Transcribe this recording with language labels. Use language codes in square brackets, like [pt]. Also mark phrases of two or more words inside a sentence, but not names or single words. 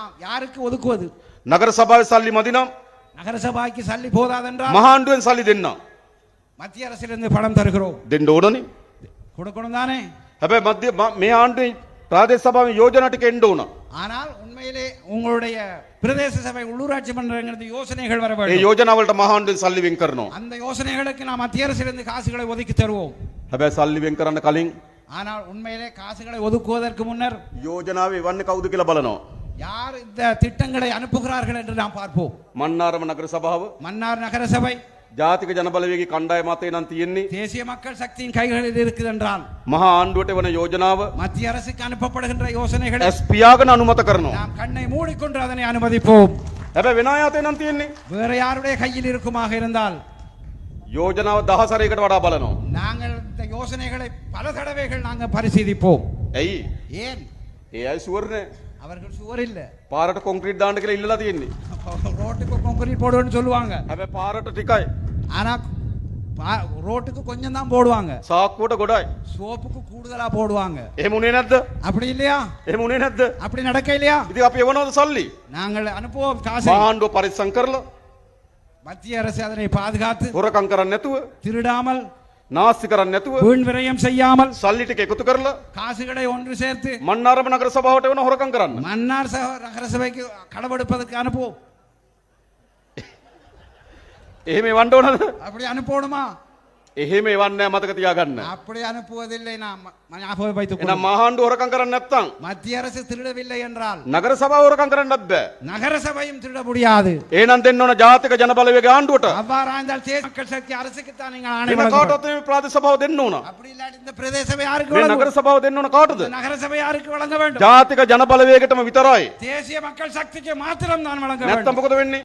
[ta] யாருக்கு ஒதுக்குவது? [si] නගර සභාවේ සල්ලි මදි නම් [ta] நகர சபைக்கு சல்லி போதாதென்றால் [si] මහ ආණ්ඩුවෙන් සල්ලි දෙන්න. [ta] மத்திய அரசிலிருந்து பணம் தருகிறோம், [si] දෙන්න ඕනනේ. [ta] கொடுக்கணும் தானே? [si] හැබැයි මේ ආණ්ඩුවේ ප්‍රාදේශ සභාවේ යෝජනා ටික එන්න ඕන. [ta] ஆனால் உண்மையிலே உங்களுடைய பிரதேச சபை உள்ளூராட்சி மன்றங்களுக்கு யோசனைகள் வர [si] ඒ [ta] வேண்டும். [si] යෝජනා වලට මහ ආණ්ඩුවෙන් සල්ලි වෙන් කරනවා. [ta] அந்த யோசனைகளுக்கு நாம் மத்திய அரசிலிருந்து காசுகளை ஒதுக்கி தருவோம். [si] හැබැයි සල්ලි වෙන් කරන්න කලින් [ta] ஆனால் உண்மையிலே காசுகளை ஒதுக்குவதற்கு முன்னர் [si] යෝජනාවේ එවන්නේ කවුද කියලා බලනවා. [ta] யார் இந்த திட்டங்களை அனுப்புகிறார்கள் என்று நாம் பார்ப்போம். [si] මන්නාරම නගර සභාව [ta] மன்னார் நகர சபை [si] ජාතික ජනබලවේගයේ කණ්ඩායම මතේ නම් තියෙන්නේ [ta] தேசிய மக்கள் சக்தியின் கைகளில் இருக்குது என்றால் [si] මහා ආණ්ඩුවට වන යෝජනාව [ta] மத்திய அரசுக்கு அனுப்பப்படுகின்ற யோசனைகளை [si] ඇස් පියාගෙන අනුමත කරනවා. [ta] நாம் கண்ணை மூடிக்கொண்டு அதனை அனுமதிப்போம். [si] හැබැයි වෙන අය අතේ නම් තියෙන්නේ [ta] வேற யாருடைய கையில் இருக்குமாக இருந்தால் [si] යෝජනාව දහසරයකට වඩා බලනවා. [ta] நாங்கள் இந்த யோசனைகளை பல தடவைகள் நாங்கள் பரிசீலிப்போம். [si] ඇයි? [ta] ஏன்? [si] ඒ අය ෂුවර් නෑ. [ta] அவர்கள் சுவர் இல்ல, [si] පාරට කොන්ක්‍රීට් දාන්න කියලා ඉල්ලලා තියෙන්නේ. [ta] ரோட்டுக்கு கான்கிரீட் போடுவேன்னு சொல்லுவாங்க. [si] හැබැයි පාරට ටිකයි. [ta] ஆனா ரோட்டுக்கு கொஞ்சம் தான் போடுவாங்க, [si] සාක්කුවට ගොඩයි. [ta] சோப்புக்கு கூடுதலா போடுவாங்க. [si] එහෙම උනේ නැද්ද? [ta] அப்படி இல்லையா? [si] එහෙම උනේ නැද්ද? [ta] அப்படி நடக்க இல்லையா? [si] ඉතින් අපි එවනවද සල්ලි? [ta] நாங்கள் அனுப்புவோம் காசை. [si] මහා ආණ්ඩුව පරිස්සම් කරලා [ta] மத்திய அரசு அதனை பாதுகாத்து [si] හොරකම් කරන්නේ නැතුව [ta] திருடாமல் [si] නාස්ති කරන්නේ නැතුව [ta] வீண் விரயம் செய்யாமல் [si] සල්ලි ටික එකතු කරලා [ta] காசுகளை ஒன்று சேர்த்து [si] මන්නාරම නගර සභාවට වෙන හොරකම් කරන්න. [ta] மன்னார் நகர சபைக்கு கடவெடுப்பதற்கு அனுப்புவோம். [si] එහෙම එවන්න ඕනද? [ta] அப்படி அனுப்பணுமா? [si] එහෙම එවන්නේ නැහැ, මතක තියාගන්න. [ta] அப்படி அனுப்புவதில்லை. நாம் ஞாபகம் வைத்துக் [si] එහෙනම් [ta] கொள்ளும். [si] මහා ආණ්ඩුව හොරකම් කරන්නේ නැත්නම් [ta] மத்திய அரசு திருடவில்லை என்றால் [si] නගර සභාව හොරකම් කරන්නත් බෑ. [ta] நகர சபையும் திருட முடியாது. [si] එහෙනම් දෙන්න ඕන ජාතික ජනබලවේග ආණ්ඩුවට. [ta] அவ்வாறாய்ந்தால் தேசிய மக்கள் சக்தி அரசுக்கு தான் நீங்கள் ஆணை [si] වෙන [ta] வழங்க வேண்டும். [si] කාටවත් මේ ප්‍රාදේශ සභාව දෙන්න ඕන. [ta] அப்படி இல்லாட்டி இந்த பிரதேச சபை யாருக்கு [si] මේ [ta] வழங்க [si] නගර [ta] வேண்டும்? [si] සභාව දෙන්න ඕන කාටද? [ta] இந்த நகர சபை யாருக்கு வழங்க வேண்டும்? [si] ජාතික ජනබලවේගයටම විතරයි. [ta] தேசிய மக்கள் சக்திக்கு மாத்திரம் தான் வழங்க [si] නැත්නම් [ta] வேண்டும். [si] මොකද වෙන්නේ?